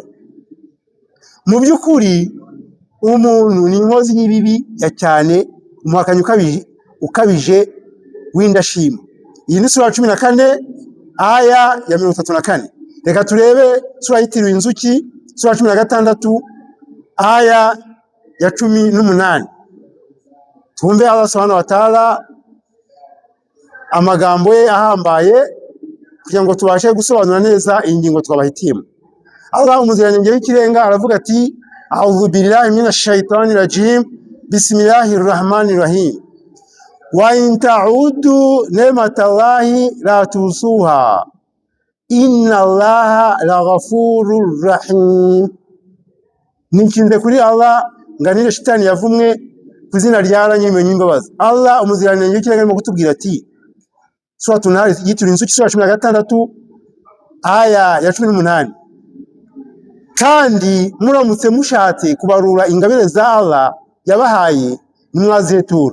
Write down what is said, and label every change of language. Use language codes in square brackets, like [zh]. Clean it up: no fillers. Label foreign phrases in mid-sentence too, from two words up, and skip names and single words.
[rw] Mu by'ukuri umuntu ni inkozi y'ibibi ya cyane, umuhakanyi ukabije w'indashima. Iyi ni sura ya 14 aya ya 34. Reka turebe sura yitiriwe inzuki, sura ya 16 aya ya 18. Tumve [ar] الله سبحانه وتعالى [rw] amagambo ye ahambaye, kugira ngo tubashe gusobanura neza iyi ngingo twabahitiyemo. Allah umuziranenge w'ikirenga aravuga ati, [ar] أعوذ بالله من الشيطان الرجيم، بسم الله الرحمن الرحيم، وإن تعدوا نعمة الله لا تحصوها إن الله لغفور رحيم. [rw] Nikinze kuri Allah nganire shitani yavumwe ku izina rya Nyir'impuhwe n'imbabazi. Allah umuziranenge w'ikirenga arimo kutubwira ati, sura tunari yitiriwe inzuki, sura 16 aya ya 18, kandi muramutse mushatse kubarura ingabire za Allah yabahaye nimwazihetura.